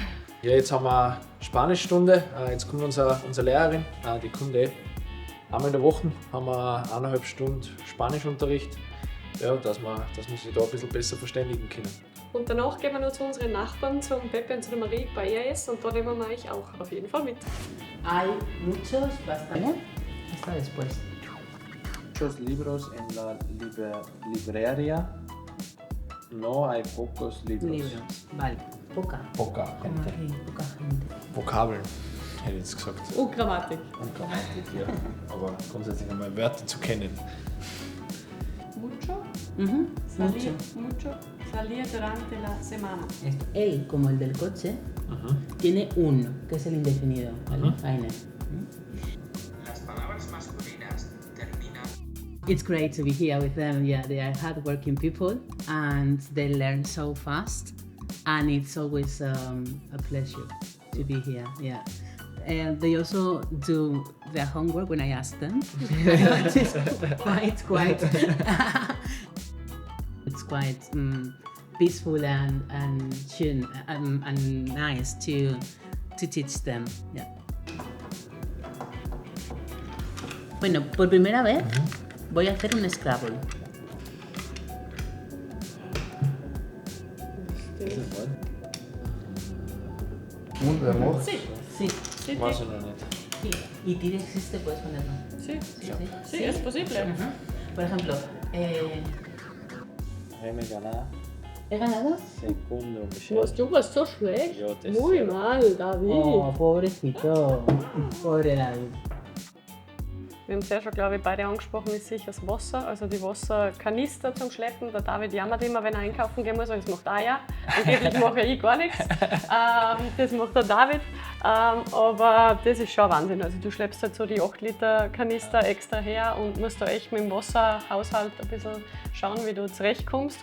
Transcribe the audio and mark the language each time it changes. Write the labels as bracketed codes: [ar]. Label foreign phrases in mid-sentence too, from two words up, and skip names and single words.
[de] Ja, jetzt haben wir Spanischstunde. Jetzt kommt unsere Lehrerin, die kommt einmal in der Woche, haben wir 1,5 Stunden Spanischunterricht, ja, dass wir sich da ein bisschen besser verständigen können. Und danach gehen wir noch zu unseren Nachbarn, zum Pepe und zu der Marie bei IAS und da nehmen wir euch auch auf jeden Fall mit. [es] Hay muchos, bastante. Hasta después. Muchos libros en la librería. No hay pocos libros. Libros. Vale. Poca. Poca Como Gente. aquí, poca gente. [de] Vokabeln, hätte ich jetzt gesagt. Und Grammatik. Und Grammatik, ja. Aber grundsätzlich einmal Wörter zu kennen. [es] Mucho. Mucho. Mucho. Salir durante la semana. Esto. Él, como el del coche, tiene un, que es el indefinido. ¿Vale? Eine. Las palabras masculinas terminan. [en] It's great to be here with them. Yeah, they are hardworking people and they learn so fast. And it's always a pleasure to be here. Yeah. And they also do their homework when I ask them. It's quite it's quite peaceful and nice to teach them. Yeah. [es] Bueno, por primera vez Voy a hacer un Scrabble. [de] Und wer macht? [es] Sí. Sí, [de] Weiß ich noch nicht. [es] Sí. Y tire existe, puedes ponerlo. sí, Sí, sí, es posible. Ujú. Por ejemplo, Remy ganar. ¿he ganado? Segundo, Michelle. [de] Du warst so schlecht. Ja, das [es] Muy mal, David. Oh, pobrecito. Pobre David. [de] Wir haben es ja schon, glaube ich, beide angesprochen, ist sicher das Wasser, also die Wasserkanister zum Schleppen. Der David jammert immer, wenn er einkaufen gehen muss, weil das macht er ja. Angeblich mache ich gar nichts. Das macht der David. Aber das ist schon Wahnsinn. Also du schleppst halt so die 8 Liter Kanister extra her und musst da echt mit dem Wasserhaushalt ein bisschen schauen, wie du zurechtkommst.